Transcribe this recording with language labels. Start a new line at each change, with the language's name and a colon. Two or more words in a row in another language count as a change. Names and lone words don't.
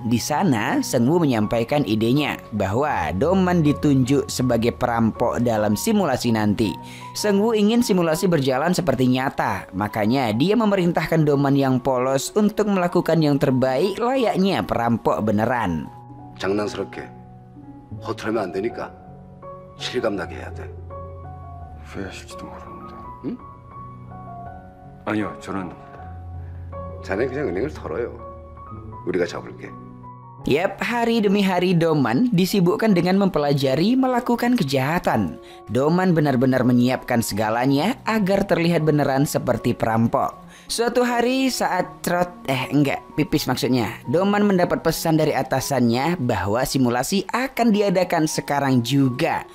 Indonesian: Di sana, Seung-woo menyampaikan idenya bahwa Doman ditunjuk sebagai perampok dalam simulasi nanti. Seung-woo ingin simulasi berjalan seperti nyata, makanya dia memerintahkan Doman yang polos untuk melakukan yang terbaik layaknya perampok beneran.
Korean: 장난스럽게 허투루면 안 되니까 실감나게 해야 돼. 후회하실지도 모르는데. 응? 아니요, 저는 자네 그냥 은행을 털어요. 우리가 잡을게.
Indonesian: Yap, hari demi hari Doman disibukkan dengan mempelajari melakukan kejahatan. Doman benar-benar menyiapkan segalanya agar terlihat beneran seperti perampok. Suatu hari saat pipis maksudnya, Doman mendapat pesan dari atasannya bahwa simulasi akan diadakan sekarang juga.